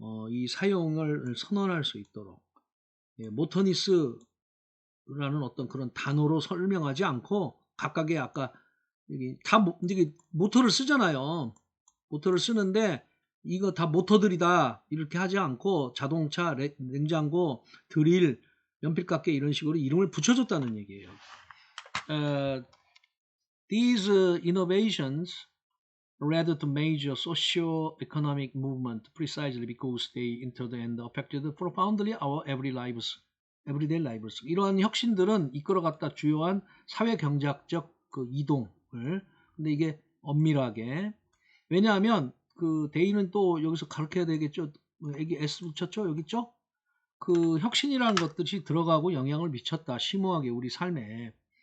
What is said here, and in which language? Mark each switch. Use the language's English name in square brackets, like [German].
[Korean] 이 사용을 선언할 수 있도록. 모터니스라는 어떤 그런 단어로 설명하지 않고 각각의 아까 여기 다 이게 모터를 쓰잖아요. 모터를 쓰는데 이거 다 모터들이다 이렇게 하지 않고 자동차, 냉장고, 드릴, 연필깎이 이런 식으로 이름을 붙여줬다는 얘기예요. [English] These innovations led to major socio-economic movement precisely because they entered and affected profoundly our everyday lives. [Korean] 이러한 혁신들은 이끌어갔다 주요한 사회 경제학적 그 이동을. 근데 이게 엄밀하게 왜냐하면 그 데이는 또 여기서 가르쳐야 되겠죠. 여기 S 붙였죠? 여기 있죠? 그 혁신이라는 것들이 들어가고 영향을 미쳤다. 심오하게 우리 삶에.